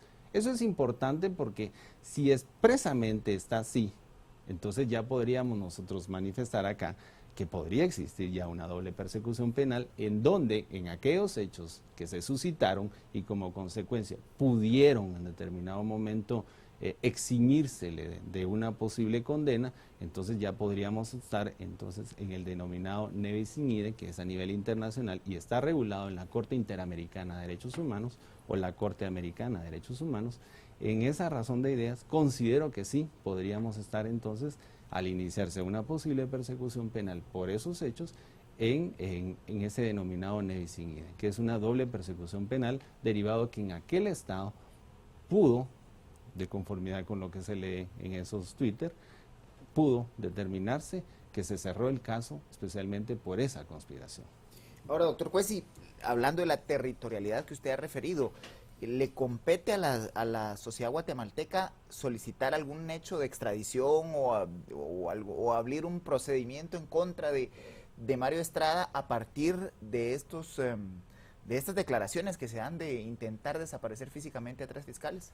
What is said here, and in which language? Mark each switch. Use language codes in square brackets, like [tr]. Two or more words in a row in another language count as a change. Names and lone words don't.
[es] Eso es importante porque si expresamente está así, entonces ya podríamos nosotros manifestar acá que podría existir ya una doble persecución penal en donde en aquellos hechos que se suscitaron y como consecuencia pudieron en determinado momento eximírsele de una posible condena, entonces ya podríamos estar entonces en el denominado [la] ne bis in idem, [es] que es a nivel internacional y está regulado en la Corte Interamericana de Derechos Humanos o la Corte Americana de Derechos Humanos. En esa razón de ideas considero que sí podríamos estar entonces al iniciarse una posible persecución penal por esos hechos en ese denominado [la] ne bis in idem, [es] que es una doble persecución penal derivado que en aquel estado pudo, de conformidad con lo que se lee en esos Twitter, pudo determinarse que se cerró el caso especialmente por esa conspiración. Ahora, doctor juez, y hablando de la territorialidad que usted ha referido, ¿le compete a la sociedad guatemalteca solicitar algún hecho de extradición o abrir un procedimiento en contra de Mario Estrada a partir de estas declaraciones que se dan de intentar desaparecer físicamente a 3 fiscales?